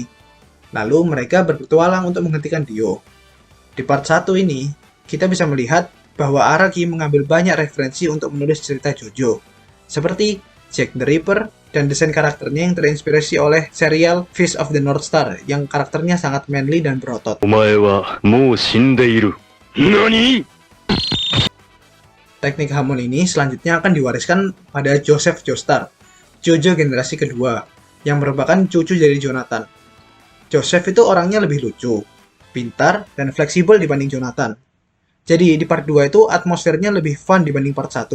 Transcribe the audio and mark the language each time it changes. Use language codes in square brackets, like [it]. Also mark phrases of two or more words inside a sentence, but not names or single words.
[id] Lalu mereka berpetualang untuk menghentikan Dio. Di part 1 ini, kita bisa melihat bahwa Araki mengambil banyak referensi untuk menulis cerita JoJo, seperti Jack the Ripper dan desain karakternya yang terinspirasi oleh serial Fist of the North Star yang karakternya sangat manly dan berotot. [ja] お前はもう死んでいる NANI? [id] Teknik Hamon ini selanjutnya akan diwariskan pada Joseph Joestar, JoJo generasi kedua, yang merupakan cucu dari Jonathan. Joseph itu orangnya lebih lucu, pintar, dan fleksibel dibanding Jonathan. Jadi di part 2 itu atmosfernya lebih fun dibanding part 1.